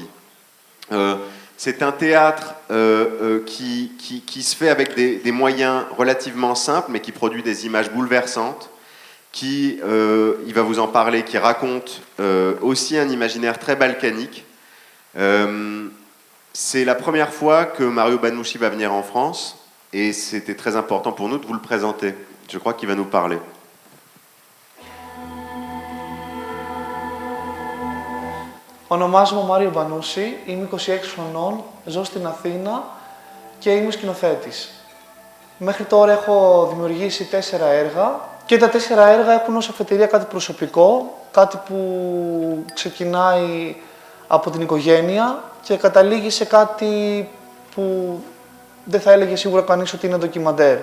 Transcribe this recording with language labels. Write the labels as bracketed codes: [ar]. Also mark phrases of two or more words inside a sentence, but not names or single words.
[fr] C'est un théâtre qui se fait avec des moyens relativement simples, mais qui produit des images bouleversantes, il va vous en parler, qui raconte aussi un imaginaire très balkanique. C'est la première fois que Mario Banouchi va venir en France, et c'était très important pour nous de vous le présenter. Je crois qu'il va nous parler. [el] Ονομάζομαι Μάριο Μπανούση, είμαι 26 χρονών, ζω στην Αθήνα και είμαι σκηνοθέτης. Μέχρι τώρα έχω δημιουργήσει 4 έργα και τα 4 έργα έχουν ως αφετηρία κάτι προσωπικό, κάτι που ξεκινάει από την οικογένεια και καταλήγει σε κάτι που δεν θα έλεγε σίγουρα κανείς ότι είναι ντοκιμαντέρ.